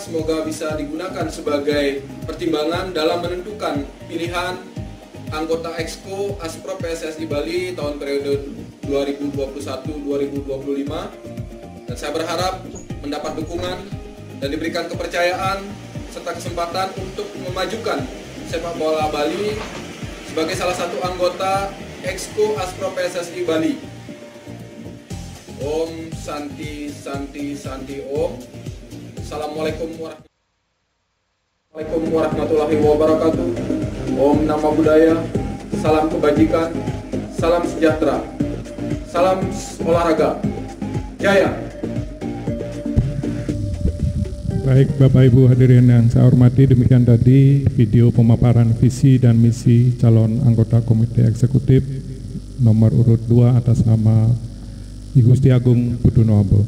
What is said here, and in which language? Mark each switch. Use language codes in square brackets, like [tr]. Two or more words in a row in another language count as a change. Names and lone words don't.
[id] Semoga bisa digunakan sebagai pertimbangan dalam menentukan pilihan anggota Exco ASPROP PSSI Bali tahun periode 2021-2025. Dan saya berharap mendapat dukungan dan diberikan kepercayaan serta kesempatan untuk memajukan sepak bola Bali sebagai salah satu anggota Exco ASPROP PSSI Bali. [sa] ॐ शान्तिः शान्तिः शान्तिः ॐ. [ar] السلام عليكم ورحمة الله وبركاته. [id] Om Nama Budaya. Salam kebajikan. Salam sejahtera. Salam olahraga. Jaya. Baik Bapak Ibu hadirin yang saya hormati, demikian tadi video pemaparan visi dan misi calon anggota Komite Eksekutif nomor urut 2 atas nama I Gusti Agung Putunoabo.